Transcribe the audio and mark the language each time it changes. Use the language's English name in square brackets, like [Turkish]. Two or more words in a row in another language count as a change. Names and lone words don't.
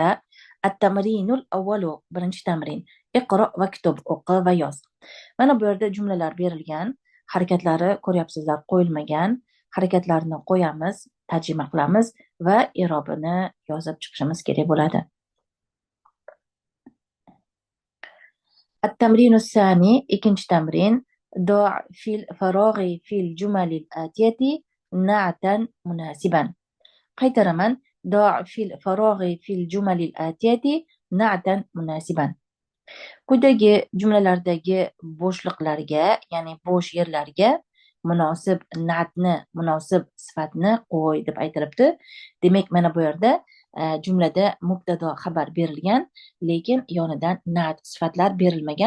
[Arabic] التمرين الأول, [Uzbek] birinchi tamrin. [Arabic] اقرأ واكتب, [Uzbek] o'qi va yoz. Mana bu yerda jumlalar berilgan, harakatlari ko'ryapsizlar qo'yilmagan. Harakatlarni qo'yamiz, tarjima qilamiz va i'robini yozib chiqishimiz kerak bo'ladi. [Arabic] التمرين الثاني [Uzbek] ikinchi tamrin. [Arabic] ضع في الفراغ في الجمل الآتية نعتا مناسبا. [Uzbek] qaytaraman. [Arabic] ضع في الفراغ في الجمل الآتية نعتا مناسبا. [Uzbek] Quyidagi jumlalardagi bo'shliqlarga, ya'ni bo'sh yerlarga munosib na'tni, munosib sifatni qo'y deb aytilibdi. Demak, mana bu yerda jumlada mubtado xabar berilgan, lekin yonidan na't sifatlar berilmagan.